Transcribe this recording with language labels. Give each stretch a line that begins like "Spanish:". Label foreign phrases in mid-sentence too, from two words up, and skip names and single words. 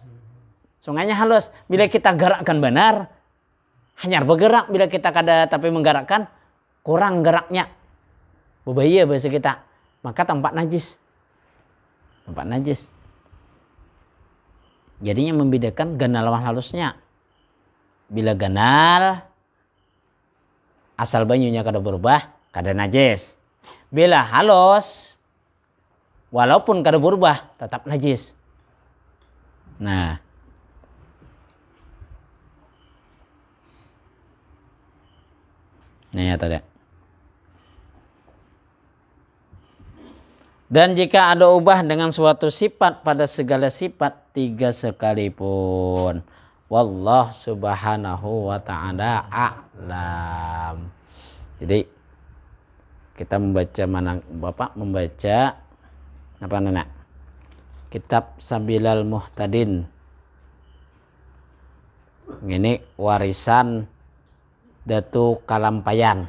Banjar: Sungainya halus. Bila kita gerakkan benar, hanya bergerak. Bila kita kada tapi menggerakkan, kurang geraknya. Berbahaya bahasa kita. Maka tampak najis. Tampak najis. Jadinya membedakan ganal lawan halusnya. Bila ganal, asal banyunya kada berubah, kada najis. Bila halus, walaupun kada berubah, tetap najis. Nah, ini ya tadi.
Malay: Dan jika ada ubah dengan suatu sifat pada segala sifat 3 sekalipun.
Arabic: Wallah subhanahu wa ta'ala a'lam.
Indonesian: Jadi kita membaca mana Bapak membaca apa Nenek? Kitab Sabilal Muhtadin. Ini warisan Datu Kalampayan.